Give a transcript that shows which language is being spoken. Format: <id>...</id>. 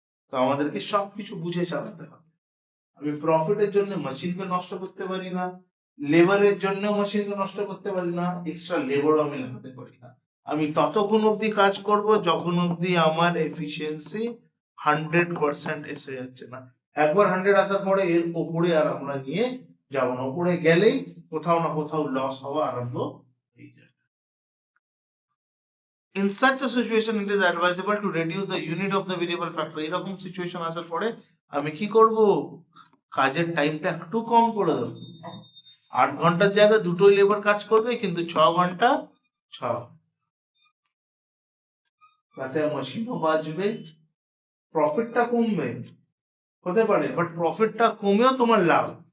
<bn>তো আমাদেরকে সবকিছু বুঝে চালাতে হবে। আমি প্রফিটের জন্য মেশিনকে নষ্ট করতে পারি না, লেবারের জন্য মেশিনকে নষ্ট করতে পারি না, এক্সট্রা লেবারও আমি লাগাতে পারি না। আমি ততক্ষণ অবধি কাজ করব যখন অবধি আমার এফিসিয়েন্সি 100% এসে যাচ্ছে না। একবার 100 আসার পরে এর উপরে আর আমরা নিয়ে যাব না, উপরে গেলেই কোথাও না কোথাও লস হওয়া আরম্ভ হয়ে যায়।</bn> <en>In such a situation it is advisable to reduce the unit of the variable factor.</en> <bn>এরকম সিচুয়েশন আসার পরে আমি কি করব, কাজের টাইমটা একটু কম করে দেব, 8 ঘন্টার জায়গায় দুটোই লেবার কাজ করবে কিন্তু 6 ঘন্টা 6, তাতে মেশিনও বাঁচবে, প্রফিটটা কমবে হতে পারে, বাট প্রফিটটা কমেও তোমার লাভ।</bn>